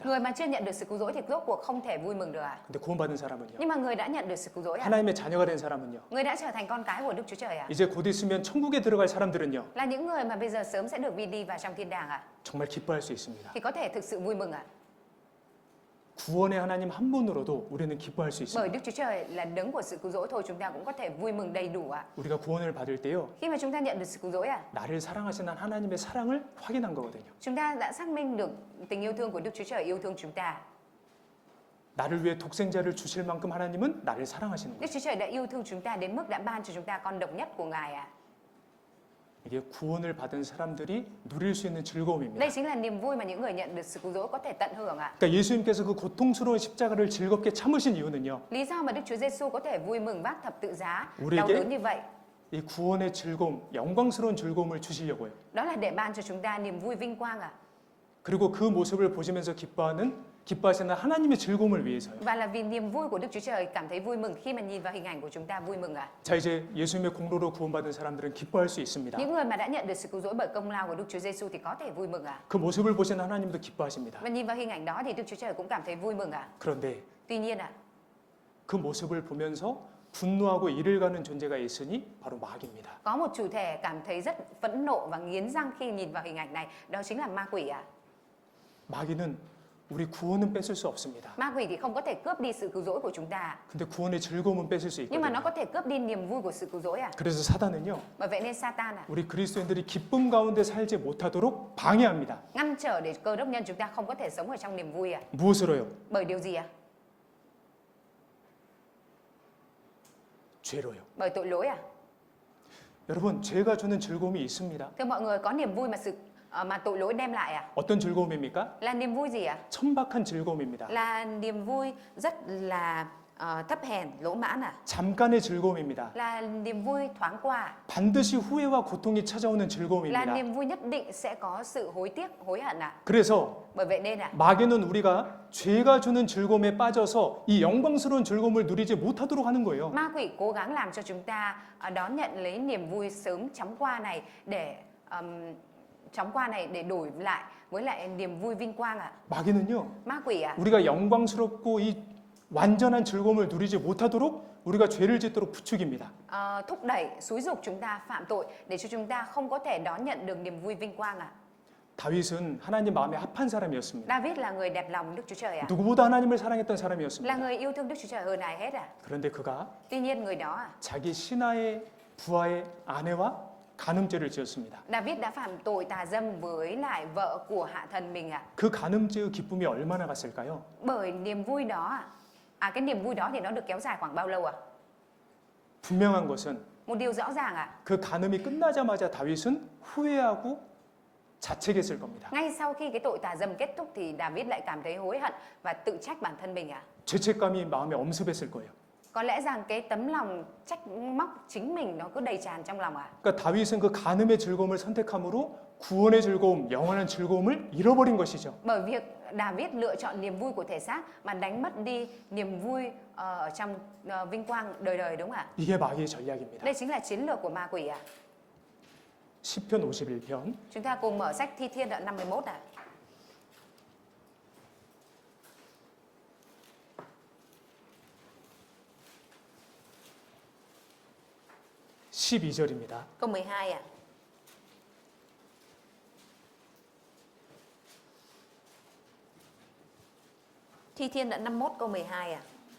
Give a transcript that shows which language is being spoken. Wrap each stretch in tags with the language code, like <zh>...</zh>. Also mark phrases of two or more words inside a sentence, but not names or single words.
<vi>Người mà chưa nhận được sự cứu rỗi thì rốt cuộc không thể vui mừng được ạ.</vi> <ko>근데 구원받은 사람은요.</ko> <vi>Nhưng mà người đã nhận được sự cứu rỗi ạ,</vi> <ko>하나님의 자녀가 된 사람은요.</ko> <vi>người đã trở thành con cái của Đức Chúa Trời ạ,</vi> <ko>이제 곧 있으면 천국에 들어갈 사람들은요.</ko> <vi>là những người mà bây giờ sớm sẽ được đi vào trong thiên đàng ạ,</vi> <ko>정말 기뻐할 수 있습니다.</ko> <vi>thì có thể thực sự vui mừng ạ.</vi> <ko>구원의 하나님 한 분으로도 우리는 기뻐할 수</ko> <vi>Bởi</vi> <ko>있습니다.</ko> <vi>Đức Chúa Trời là đấng của sự cứu rỗi thôi, chúng ta cũng có thể vui mừng đầy đủ ạ.</vi> <ko>우리가 구원을 받을 때요.</ko> <vi>Khi mà chúng ta nhận được sự cứu rỗi ạ,</vi> <ko>나를 사랑하시는 하나님의 사랑을 확인한 거거든요.</ko> <vi>chúng ta đã xác minh được tình yêu thương của Đức Chúa Trời yêu thương chúng ta.</vi> <ko>나를 위해 독생자를 주실 만큼 하나님은 나를 사랑하시는</ko> <vi>Đức</vi> <ko>거예요.</ko> <vi>Chúa Trời đã yêu thương chúng ta đến mức đã ban cho chúng ta con độc nhất của Ngài ạ.</vi> <ko>이게 구원을 받은 사람들이 누릴 수 있는 즐거움입니다.</ko> <vi>Đây chính là niềm vui mà những người nhận được sự cứu rỗi có thể tận hưởng ạ.</vi> <ko>그러니까 예수님께서 그 고통스러운 십자가를 즐겁게 참으신 이유는요.</ko> <vi>Lý do mà Đức Chúa Giêsu có thể vui mừng vác thập tự giá</vi> <ko>우리에게</ko> <vi>đau đớn như vậy,</vi> <ko>이 구원의 즐거움, 영광스러운 즐거움을 주시려고요.</ko> <vi>đó là để ban cho chúng ta niềm vui vinh quang ạ.</vi> <ko>그리고 그 모습을 보시면서 기뻐하시는 하나님의 즐거움을 위해서요.</ko> <vi>Và là vì niềm vui của Đức Chúa Trời cảm thấy vui mừng khi mà nhìn vào hình ảnh của chúng ta vui mừng ạ.</vi> <ko>자, 이제 예수님의 공로로 구원받은 사람들은 기뻐할 수 있습니다.</ko> <vi>Những người mà đã nhận được sự cứu rỗi bởi công lao của Đức Chúa Giêsu thì có thể vui mừng ạ.</vi> <ko>그 모습을 보시는 하나님도 기뻐하십니다.</ko> <vi>Và nhìn vào hình ảnh đó thì Đức Chúa Trời cũng cảm thấy vui mừng ạ.</vi> <ko>그런데</ko> <vi>Tuy nhiên ạ,</vi> <ko>그 모습을 보면서 분노하고 이를 가는 존재가 있으니 바로 마귀입니다.</ko> <vi>có một chủ thể cảm thấy rất phẫn nộ và nghiến răng khi nhìn vào hình ảnh này, đó chính là ma quỷ ạ.</vi> <ko>마귀는 우리 구원은 뺏을 수 없습니다.</ko> <vi>Ma quỷ thì không có thể cướp đi sự cứu rỗi của chúng ta,</vi> <ko>근데 구원의 즐거움은 뺏을 수</ko> <vi>nhưng mà nó</vi> <ko>있거든요.</ko> <vi>có thể cướp đi niềm vui của sự cứu rỗi ạ.</vi> <ko>그래서 사단은요.</ko> <vi>Bởi vậy nên Satan ạ,</vi> <ko>우리 그리스도인들이 기쁨 가운데 살지 못하도록 방해합니다.</ko> <vi>ngăn trở để cơ đốc nhân chúng ta không có thể sống ở trong niềm vui ạ.</vi> <ko>무엇으로요?</ko> <vi>Bởi điều gì ạ?</vi> <ko>죄로요.</ko> <vi>Bởi tội lỗi ạ.</vi> <ko>여러분, 죄가 주는 즐거움이 있습니다.</ko> <vi>Thưa mọi người, có niềm vui mà tội lỗi đem lại ạ.</vi> <ko>어떤 즐거움입니까?</ko> <vi>Là niềm vui gì ạ?</vi> <ko>천박한 즐거움입니다.</ko> <vi>Là niềm vui rất là thấp hèn, lỗ mãn ạ.</vi> <ko>잠깐의 즐거움입니다.</ko> <vi>Là niềm vui thoáng qua.</vi> <ko>반드시 후회와 고통이 찾아오는</ko> <vi>Là</vi> <ko>즐거움입니다.</ko> <vi>niềm vui nhất định sẽ có sự hối tiếc, hối hận ạ.</vi> <ko>그래서</ko> <vi>Bởi vậy nên ạ,</vi> <ko>마귀는 우리가 죄가 주는 즐거움에 빠져서 이 영광스러운 즐거움을 누리지 못하도록 하는 거예요.</ko> <vi>ma quỷ cố gắng làm cho chúng ta đón nhận lấy niềm vui sớm chóng qua này để đổi lại với lại niềm vui vinh quang ạ.</vi> <ko>마귀는요,</ko> <vi>Ma quỷ ạ,</vi> <ko>우리가 영광스럽고 이 완전한 즐거움을 누리지 못하도록 우리가 죄를 짓도록 부추깁니다.</ko> <vi>thúc đẩy, xúi giục chúng ta phạm tội để cho chúng ta không có thể đón nhận được niềm vui vinh quang ạ.</vi> <ko>다윗은 하나님 마음에 합한 사람이었습니다.</ko> <vi>David là người đẹp lòng Đức Chúa Trời ạ,</vi> <ko>누구보다 하나님을 사랑했던</ko> <vi>là</vi> <ko>사람이었습니다.</ko> <vi>người yêu thương Đức Chúa Trời hơn ai hết ạ.</vi> <ko>그런데 그가</ko> <vi>Tuy nhiên người đó ạ,</vi> <ko>자기 신하의 부하의 아내와 간음죄를 지었습니다.</ko> <vi>David đã phạm tội tà dâm với lại vợ của hạ thần mình ạ.</vi> <ko>그 간음죄의 기쁨이 얼마나 갔을까요?</ko> <vi>Bởi niềm vui đó cái niềm vui đó thì nó được kéo dài khoảng bao lâu ạ?</vi> <ko>분명한 것은</ko> <vi>Một điều rõ ràng ạ,</vi> <ko>그 간음이 끝나자마자 다윗은 후회하고 자책했을 겁니다.</ko> <vi>ngay sau khi cái tội tà dâm kết thúc thì David lại cảm thấy hối hận và tự trách bản thân mình ạ.</vi> <ko>죄책감이 마음에 엄습했을 거예요.</ko> <vi>Có lẽ rằng cái tấm lòng trách móc chính mình nó cứ đầy tràn trong lòng ạ.</vi> <ko>그러니까 다윗은 그 간음의 즐거움을 선택함으로 구원의 즐거움, 영원한 즐거움을 잃어버린 것이죠.</ko> <vi>Bởi việc David lựa chọn niềm vui của thể xác mà đánh mất đi niềm vui ở trong vinh quang đời đời, đúng không ạ?</vi> <ko>이게 마귀의 전략입니다.</ko> <vi>Đây chính là chiến lược của ma quỷ ạ.</vi> <ko>시편 51편</ko> <vi>Chúng ta cùng mở sách Thi Thiên đoạn 51 ạ. Câu 12 ạ. Thi Thiên đoạn 51 câu 12 ạ.</vi>